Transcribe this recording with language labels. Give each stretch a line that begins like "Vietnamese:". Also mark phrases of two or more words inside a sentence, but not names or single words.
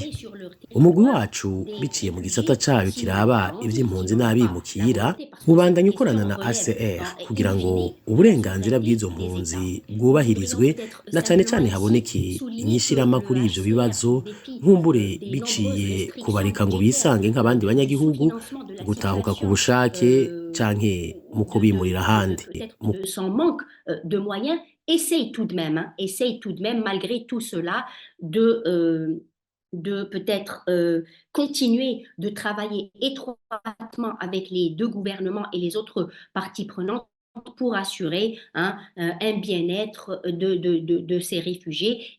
Rundi: Umugwi wacu biciye mu gisata cayo kiraba ivy'impunzi n'abimukira mubandanye ukorana na HCR kugira ngo uburenganzira bw'izo mpunzi bwubahirizwe na cane cane haboneke inyishirama kuri ivyo bibazo, nkumbure biciye kubareka ngo bisange nk'abandi banyagihugu, gutahuka ku bushake canke mu kubimurira ahandi.
French: De son manque de moyens, essaye tout de même, hein, essaye tout de même, malgré tout cela, de peut-être continuer de travailler étroitement avec les deux gouvernements et les autres parties prenantes pour assurer hein, un bien-être de ces réfugiés.